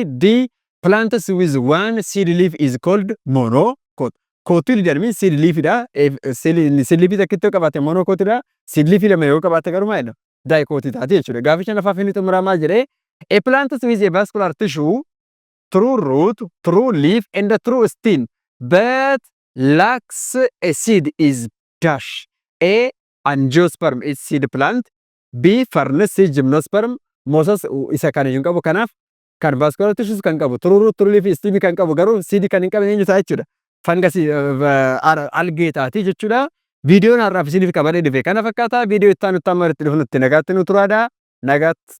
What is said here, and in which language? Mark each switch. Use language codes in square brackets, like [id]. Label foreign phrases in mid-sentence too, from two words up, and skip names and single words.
[en] D plants with one seed leaf is called monocot. [om] Kootiin jedhanii [en] seed leaf [om] dha. [en] Seed leaf [om] tokko qabaate monocot dha. [en] Seed leaf [om] lama yoo qabaate garuu maal? Dicot taate jechuudha. Gaaffii shanaffaa inni xumuraa maal jedhee? [en] A plant with a vascular tissue, true root, true leaf, and a true stem, but lacks a seed is dash. A angiosperm is seed plant. B furnace is gymnosperm. [om] Moses isa kan hin qabu kanaaf kan [en] vascular tissues [om] kan qabu [en] true root, true leaf, stem [om] kan qabu garuu seed kan hin qabne eenyuta jechuudha. [en] Fungus algae [om] taati jechuudha. Viidiyoon har'aaf isiniif qabadee dhufe kana fakkaata. Viidiyoo itti aanu itti amma irratti dhufunutti nagaatti nu turaadha. Nagaatti.